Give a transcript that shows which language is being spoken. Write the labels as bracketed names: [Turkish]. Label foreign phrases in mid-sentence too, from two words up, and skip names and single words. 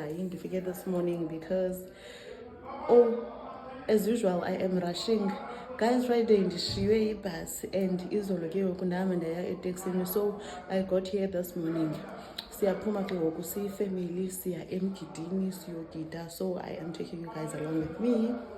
[English] I didn't forget this morning because as usual I am rushing guys. [Xhosa] Friday ndishiywe ibus and izolo ke ngoku ndihamba ndaya eteksini, [English] so I got here this morning. [Xhosa] Siyaphuma ke ngoku siyifamily siya emgidini siyogida, [English] so I am taking you guys along with me.